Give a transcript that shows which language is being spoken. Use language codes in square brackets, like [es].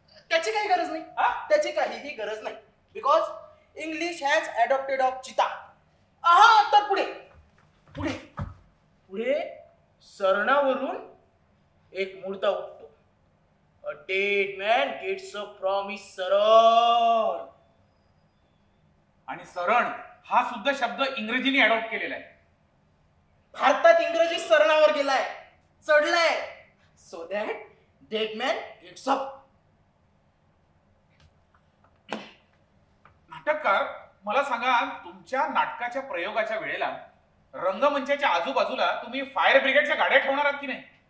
[mr] त्याची काही गरज नाही. त्याची काहीही गरज नाही. [en] Because English has adopted of chita. [mr] तर पुढे पुढे पुढे सरणावरून एक मुर्दा उठतो. [en] A dead man gets up from his saran. [mr] आणि सरण हा सुद्धा शब्द इंग्रजीने अडॉप्ट केलेला आहे. भारतात इंग्रजी सरणावर गेलाय, चढलाय. [en] So that dead man gets up. [mr] नाटककार, मला सांगा, तुमच्या नाटकाच्या प्रयोगाच्या वेळेला रंगमंचाच्या आजूबाजूला तुम्ही फायर ब्रिगेडच्या गाड्या ठेवणार आहात की नाही?